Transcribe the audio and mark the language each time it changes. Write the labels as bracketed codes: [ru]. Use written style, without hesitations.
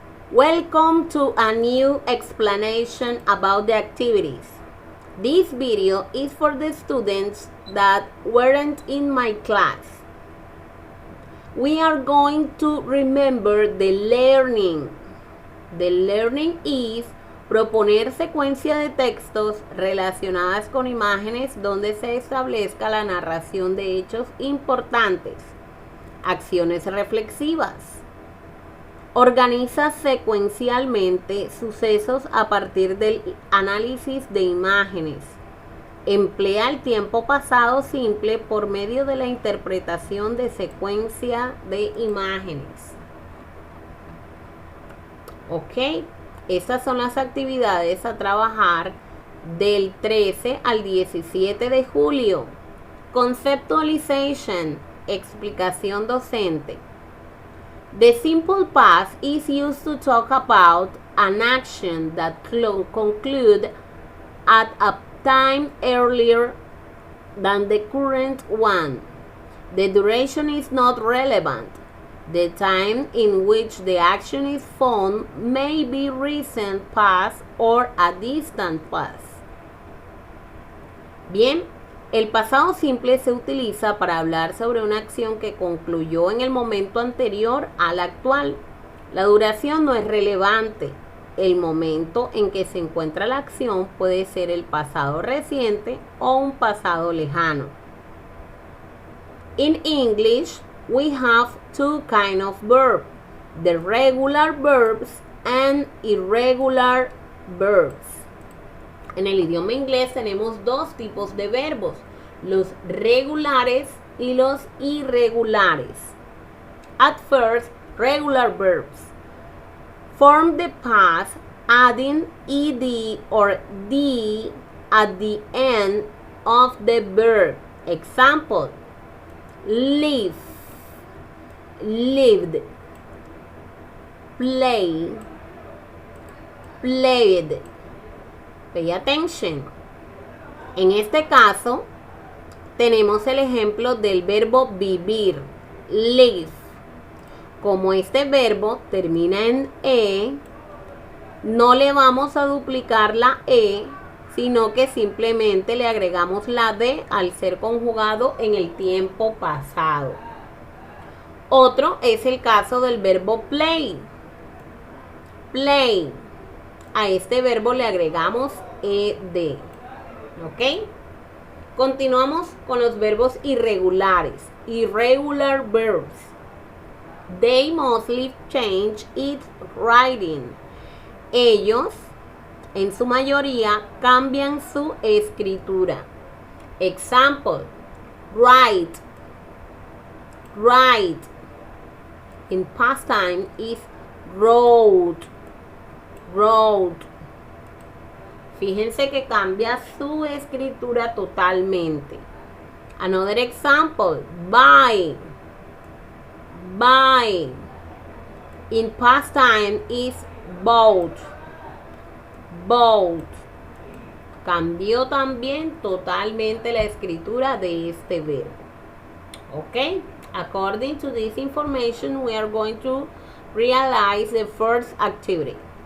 [en] Welcome to a new explanation about the activities. This video is for the students that weren't in my class. We are going to remember the learning. The learning is [es] proponer secuencia de textos relacionadas con imágenes donde se establezca la narración de hechos importantes. Acciones reflexivas. Organiza secuencialmente sucesos a partir del análisis de imágenes. Emplea el tiempo pasado simple por medio de la interpretación de secuencia de imágenes. Ok, estas son las actividades a trabajar del 13 al 17 de julio. Conceptualization. Explicación docente. [en] The simple past is used to talk about an action that concluded at a time earlier than the current one. The duration is not relevant. The time in which the action is found may be recent past or a distant past. [es] Bien. El pasado simple se utiliza para hablar sobre una acción que concluyó en el momento anterior al actual. La duración no es relevante. El momento en que se encuentra la acción puede ser el pasado reciente o un pasado lejano. [en] In English, we have two kinds of verbs, the regular verbs and irregular verbs. [es] En el idioma inglés tenemos dos tipos de verbos, los regulares y los irregulares. [en] At first, regular verbs form the past, adding ed or d at the end of the verb. Example, live, lived, play, played. Pay attention. [es] En este caso, tenemos el ejemplo del verbo vivir, live. Como este verbo termina en e, no le vamos a duplicar la e, sino que simplemente le agregamos la d al ser conjugado en el tiempo pasado. Otro es el caso del verbo play. Play. A este verbo le agregamos ed. ¿Ok? Continuamos con los verbos irregulares. [en] Irregular verbs. They mostly change its writing. [es] Ellos, en su mayoría, cambian su escritura. [en] Example, write. Write. In past time is wrote. Wrote. [es] Fíjense que cambia su escritura totalmente. [en] Another example, buy. Buy. In past time is bought. Bought. [es] Cambió también totalmente la escritura de este verbo. [en] Ok. According to this information, we are going to realize the first activity.